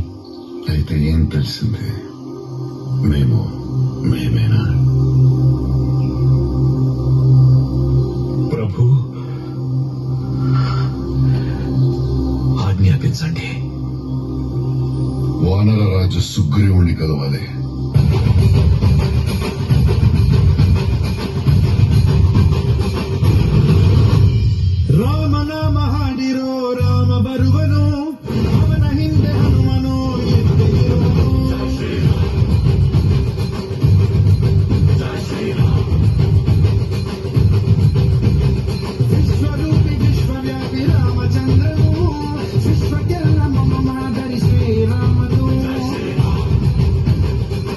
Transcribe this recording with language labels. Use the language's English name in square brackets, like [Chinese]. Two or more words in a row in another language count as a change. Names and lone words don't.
[Telugu] అయితే ఏం తెలిసింది? మేమేనా? ప్రభు, ఆజ్ఞాపించండి. వానర రాజు సుగ్రీవుణ్ణి కలవాలి. [Kannada] ರಾಮ ನಾಮ ಹಾಡಿರೋ ರಾಮ ಬರುವನು ಅವನ ಹಿಂದೆ ಹನುಮನು ಎದ್ದಿರುವನು. ವಿಶ್ವರೂಪಿ ವಿಶ್ವವ್ಯಾಪಿ ರಾಮಚಂದ್ರನು ವಿಶ್ವಕ್ಕೆಲ್ಲ ಮಮ ಮಾದರಿ ಶ್ರೀರಾಮನು.